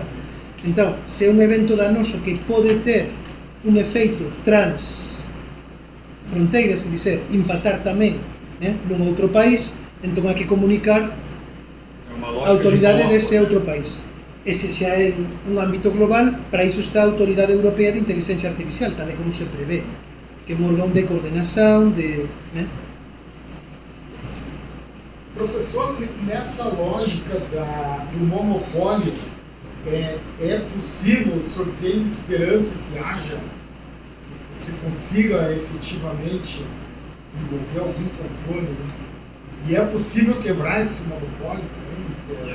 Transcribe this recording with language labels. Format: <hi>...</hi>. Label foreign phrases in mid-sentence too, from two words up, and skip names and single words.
<gl>Entón, se é un evento danoso que pode ter un efeito trans fronteiras, é dizer, impactar tamén nun outro país, entón hai que comunicar a autoridade dese outro país. Ese xa é un ámbito global, para iso está a Autoridade Europea de Inteligencia Artificial, tal e como se prevé, que é un órgão de coordenación,</gl> <pt>Professor, nessa lógica do monopólio, é possível, o senhor tem esperança que haja, que se consiga efetivamente desenvolver algum controle, E é possível quebrar esse monopólio também?</pt>